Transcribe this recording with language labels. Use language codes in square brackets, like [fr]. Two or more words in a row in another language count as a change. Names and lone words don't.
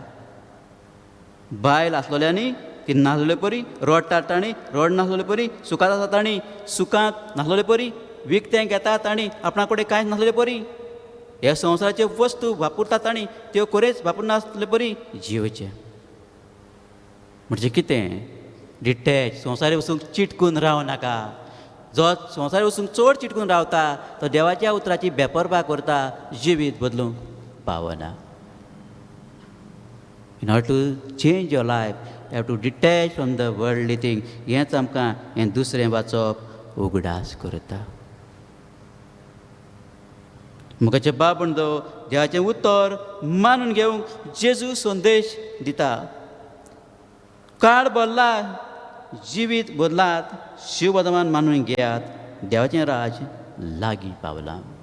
[kok] बायल आसलोल्यांनी ती नासलोले परी, रोड ताटाणी रोड नासलोले परी, सुखांत आसा ताणी सुखांत नासलोले परी, विकतें घेतात आनी आपणा कडेन कांयच नासलेले परी, ह्या संवसाराच्यो वस्तू वापरतात आनी त्यो खरेंच वापरनासले परी जिवचे. म्हणजे कितें? डिटॅच, संवसारी वस्तूंक चिटकून रावं नाका. जो संवसारी वस्तूंक चड चिटकून रावता तो देवाच्या उतराची बेपरवा करता, जिवीत बदलूंक पावना. [en] In order to change your life, you have to detach from the worldly thing. [kok] हेंच आमकां हें दुसरें वाचप उगडास करता. मुखाचे बाब म्हणटो देवाचें उतर मानून घेवंक जेजू संदेश दिता. काळ बदला, जिवीत बदलात, शिव वर्तमान मानून घेयात, देवाचें राज लागीं पावलां.